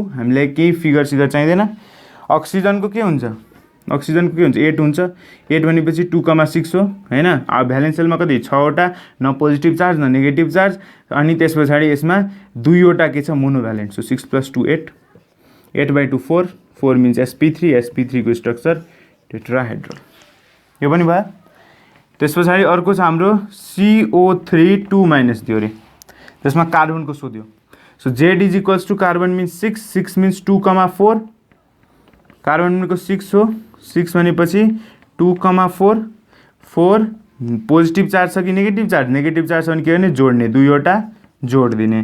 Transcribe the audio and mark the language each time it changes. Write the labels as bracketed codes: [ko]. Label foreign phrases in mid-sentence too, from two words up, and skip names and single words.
[ne] हामीलाई केही फिगर चाहिँदैन। अक्सिजनको के हुन्छ, 8 हुन्छ। 8 भनेपछि 2,6 हो हैन। अब [en] valence shell [ne] कति, 6वटा, न [en] positive charge [ne] न [en] negative charge. [ne] अनि त्यस पछाडि यसमा 2वटा के छ, मोनोभ्यालेन्ट। सो 6 + 2 8, 8/2 4, 4 मिन्स sp3। sp3 को [en] structure tetrahedral, [ne] यो पनि भयो। त्यस पछाडि अर्को छ हाम्रो CO3 2- दियो अरे, त्यसमा कार्बनको सोध्यो। सो Z [en] equals to carbon means [ne] 6, 6 मिन्स 2,4, कार्बन भनेको 6 हो। 6 भनेपछि 2,4, 4 [en] positive charge [ne] छ कि [en] negative charge, negative charge [ne] छ भने के गर्ने, जोड्ने, 2वटा जोड दिने।